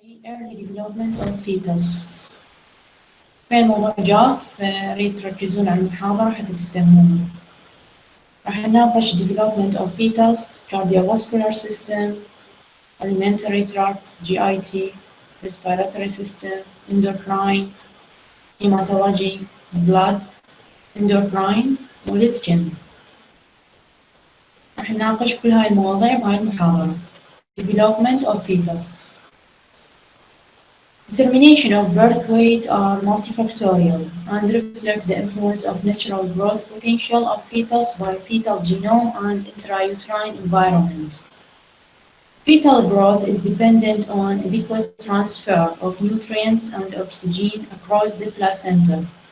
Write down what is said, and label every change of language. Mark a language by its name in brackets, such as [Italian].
[English] early development of fetus. [Arabic] في الموضوع جاف ريد تركزون على المحاضرة حتى تفهمونه. راح نناقش [English] development of fetus, cardiovascular system, alimentary tract, GIT, respiratory system, endocrine, hematology, blood, endocrine [Arabic] والسكن. راح نناقش كل هاي المواضيع بهاي المحاضرة. [English] Development of fetus. Determination of birth weight are multifactorial and reflect the influence of natural growth potential of fetus by fetal genome and intrauterine environment. Fetal growth is dependent on adequate transfer of nutrients and oxygen across the placenta.